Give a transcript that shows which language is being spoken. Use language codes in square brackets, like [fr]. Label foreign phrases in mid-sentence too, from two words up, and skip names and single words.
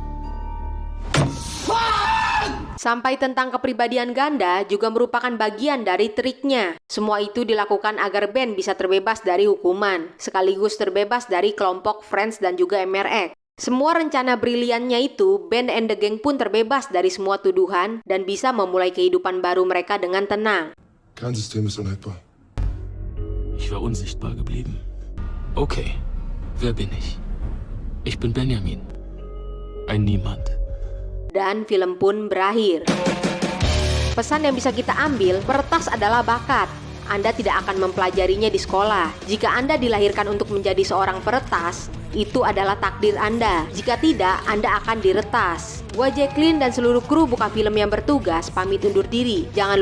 [id] Sampai tentang kepribadian ganda juga merupakan bagian dari triknya. Semua itu dilakukan agar Ben bisa terbebas dari hukuman, sekaligus terbebas dari kelompok Friends dan juga MRX. Semua rencana briliannya itu, Ben and the Gang pun terbebas dari semua tuduhan dan bisa memulai kehidupan baru mereka dengan tenang. [de] Kein System ist unhaltbar. Ich war unsichtbar geblieben. Okay, wer bin ich? Ich bin Benjamin. Ein Niemand. [id] Dan film pun berakhir. Pesan yang bisa kita ambil, peretas adalah bakat. Anda tidak akan mempelajarinya di sekolah. Jika Anda dilahirkan untuk menjadi seorang peretas, itu adalah takdir Anda. Jika tidak, Anda akan diretas. Gua Jacqueline dan seluruh kru Buka Film yang bertugas pamit undur diri.